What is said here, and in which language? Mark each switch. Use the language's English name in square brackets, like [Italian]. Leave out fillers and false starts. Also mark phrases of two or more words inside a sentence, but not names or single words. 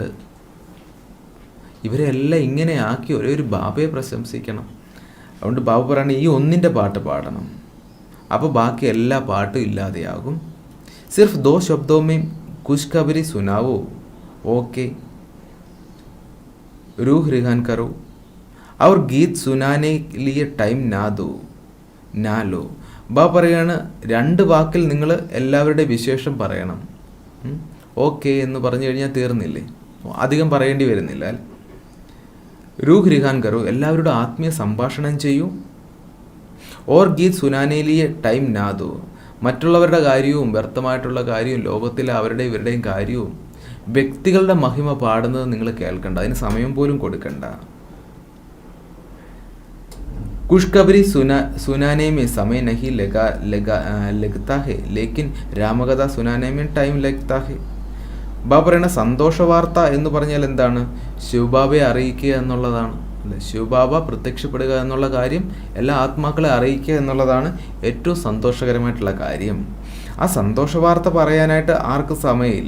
[Malayalam] ഇവരെല്ലാം ഇങ്ങനെ ആക്കി ഒരേ ഒരു ബാബയെ പ്രശംസിക്കണം. അതുകൊണ്ട് ബാബ പറയണ ഈ ഒന്നിൻ്റെ പാട്ട് പാടണം, അപ്പോൾ ബാക്കി എല്ലാ പാട്ടും ഇല്ലാതെയാകും. [Hindi] सिर्फ दो शब्दों में खुशखबरी सुनाओ, ओके रूह रिहान करो और गीत सुनाने लिए टाइम ना लो. [Malayalam] ബാ പറയാണ്, 2 വാക്കിൽ നിങ്ങൾ എല്ലാവരുടെ വിശേഷം പറയണം. ഓക്കെ എന്ന് പറഞ്ഞു കഴിഞ്ഞാൽ തീർന്നില്ലേ, അധികം പറയേണ്ടി വരുന്നില്ല. [Hindi] रूह रिहान करो, [Malayalam] എല്ലാവരുടെ ആത്മീയ സംഭാഷണം ചെയ്യൂ. [Hindi] और गीत सुनाने लिए टाइम ना दो, [Malayalam] മറ്റുള്ളവരുടെ കാര്യവും വ്യർത്ഥമായിട്ടുള്ള കാര്യവും ലോകത്തിലെ അവരുടെ ഇവരുടെയും കാര്യവും വ്യക്തികളുടെ മഹിമ പാടുന്നത് നിങ്ങൾ കേൾക്കണ്ട, അതിന് സമയം പോലും കൊടുക്കണ്ട. [Hindi] खुशखबरी सुनाने में समय नहीं लगता है, लेकिन रामकथा सुनाने में ടൈം लगता है. [Malayalam] ബാബ പറയുന്ന സന്തോഷ വാർത്ത എന്ന് പറഞ്ഞാൽ എന്താണ്? ശിവബാബയെ അറിയിക്കുക എന്നുള്ളതാണ്. അല്ലെ, ശിവബാബ പ്രത്യക്ഷപ്പെടുക എന്നുള്ള കാര്യം എല്ലാ ആത്മാക്കളെ അറിയിക്കുക എന്നുള്ളതാണ് ഏറ്റവും സന്തോഷകരമായിട്ടുള്ള കാര്യം. ആ സന്തോഷ വാർത്ത പറയാനായിട്ട് ആർക്കും സമയമില്ല.